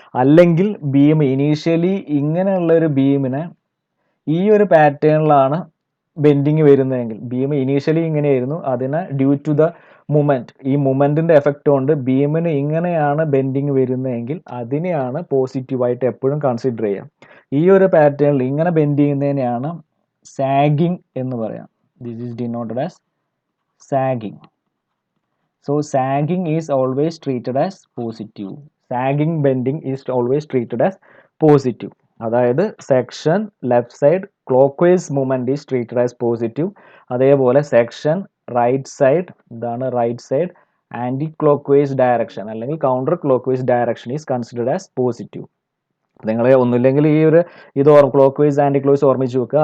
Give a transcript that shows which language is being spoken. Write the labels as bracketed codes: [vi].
[ml] അല്ലെങ്കിൽ beam initially ഇങ്ങനെയുള്ള ഒരു ബീമിനെ ഈ ഒരു പാറ്റേണിലാണ് ബെൻഡിങ് വരുന്നതെങ്കിൽ, ബീം ഇനീഷ്യലി ഇങ്ങനെയായിരുന്നു, അതിനെ ഡ്യൂ ടു ദ മൊമെൻറ്റ്, ഈ മൊമെൻറ്റിൻ്റെ എഫക്റ്റ് കൊണ്ട് ബീമിന് ഇങ്ങനെയാണ് ബെൻഡിങ് വരുന്നതെങ്കിൽ അതിനെയാണ് പോസിറ്റീവായിട്ട് എപ്പോഴും കൺസിഡർ ചെയ്യുക. ഈ ഒരു പാറ്റേണിൽ ഇങ്ങനെ ബെൻഡ് ചെയ്യുന്നതിനെയാണ് സാഗിങ് എന്ന് പറയാം. [en] This is denoted as sagging. So sagging is always treated as positive. Sagging bending is always treated as positive. അതായത് section left side clockwise movement is treated as positive. അതേപോലെ section right side, [ml] ഇതാണ് right side, [en] Anti clock vice direction അല്ലെങ്കിൽ counter clock vice direction is considered as positive. [ml] നിങ്ങൾ ഒന്നുമില്ലെങ്കിൽ ഇത് clock vice anti clock vice ഓർമ്മിച്ച് വെക്കുക.